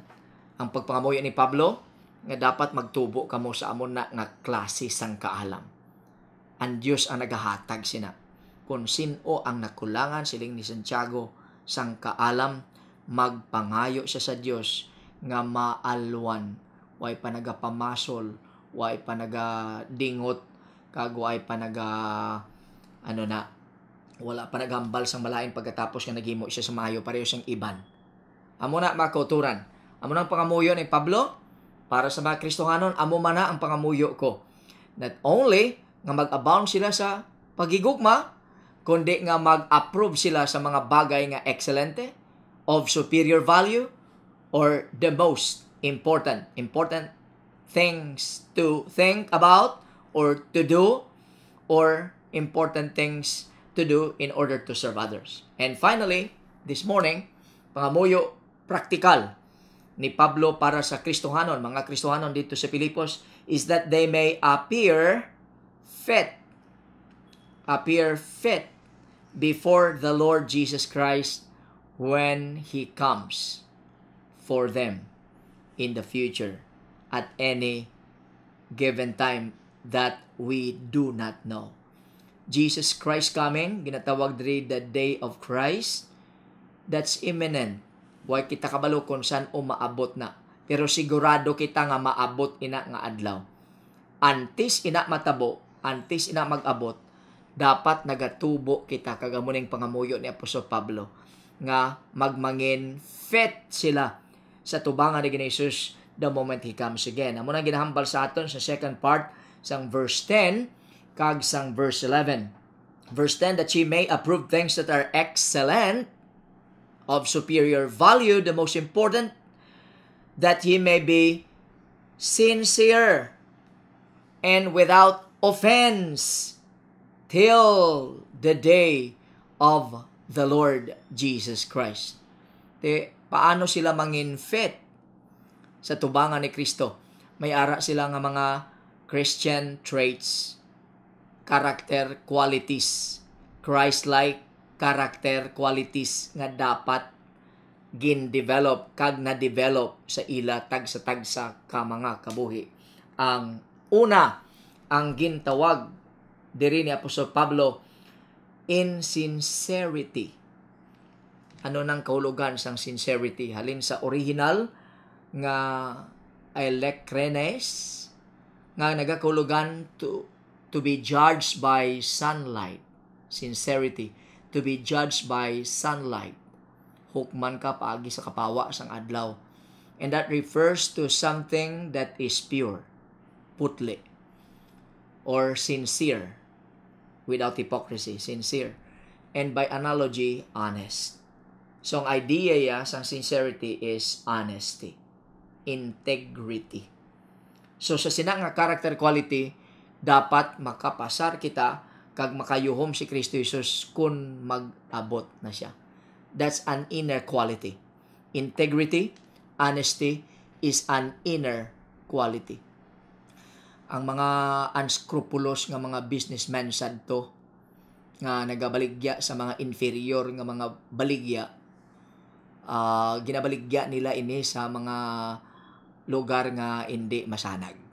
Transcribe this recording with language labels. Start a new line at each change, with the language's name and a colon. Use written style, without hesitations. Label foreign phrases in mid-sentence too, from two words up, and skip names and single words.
Hiligaynon: Ang pagpangamuyo ni Pablo, nga dapat magtubo kamo sa amon na nga klase sang kaalam. Ang Diyos ang nagahatag sina. Kung sino ang nakulangan siling ni Santiago sang kaalam, magpangayo siya sa Diyos nga maalwan. Way pa nagapamasol, way pa nagadingot, kag way pa wala pa naghambal sang malain pagkatapos nga naghimo siya sa maayo, pareho siyang iban. Amo na mga kauturan. Amo na ang pangamuyo ni Pablo para sa mga Kristohanon, amo man na ang pangamuyo ko.
English: Not only
Hiligaynon: nga mag-abound sila sa pagigugma, kundi nga mag-approve sila sa mga bagay nga excelente,
English: of superior value, or the most important things to think about or to do, or important things to do in order to serve others. And finally, this morning,
Hiligaynon: pangamuyo praktikal ni Pablo para sa Kristohanon, mga Kristohanon dito sa Pilipos,
English: is that they may appear fit before the Lord Jesus Christ when He comes for them in the future at any given time that we do not know. Jesus Christ coming,
Hiligaynon: ginatawag diri
English: the day of Christ, that's imminent.
Hiligaynon: Huwag kita kabalo kung saan maabot na. Pero sigurado kita nga maabot ina nga adlaw. Antes ina matabo, antes ina mag-abot, dapat nagatubo kita kagamuning pangamuyo ni Apostol Pablo nga magmangin fit sila sa tubangan ni Jesus
English: the moment He comes again.
Hiligaynon: Amo na ginahambal sa aton sa
English: second part
Hiligaynon: sang verse 10 kag sang verse 11.
English: Verse 10, that ye may approve things that are excellent, of superior value, the most important, that ye may be sincere and without offense till the day of the Lord Jesus Christ.
Hiligaynon: Paano sila mangin fit sa tubangan ni Kristo? May ara sila nga mga
English: Christian traits, character qualities, Christ-like character qualities
Hiligaynon: nga dapat gin-develop kag na-develop sa ila tagsa-tagsa ka mga kabuhi. Ang una, ang gintawag diri ni Apostol Pablo, insincerity. Ano nang kahulugan sang sincerity? Halin sa original nga elekrenes nga nagakahulugan
English: to be judged by sunlight. Sincerity, to be judged by sunlight.
Hiligaynon: Hukman ka paagi sa kapawa sang adlaw.
English: And that refers to something that is pure, putli, or sincere, without hypocrisy, sincere. And by analogy, honest. So, ang idea sang sincerity is honesty, integrity. So,
Hiligaynon: sa sina nga character quality, dapat makapasar kita kag makayuhom si Kristo Jesus kung mag-abot na siya.
English: That's an inner quality. Integrity, honesty is an inner quality.
Hiligaynon: Ang mga unscrupulous nga mga businessmen sadto nga nagabaligya sa mga inferior nga mga baligya, ginabaligya nila ini sa mga lugar nga hindi masanag.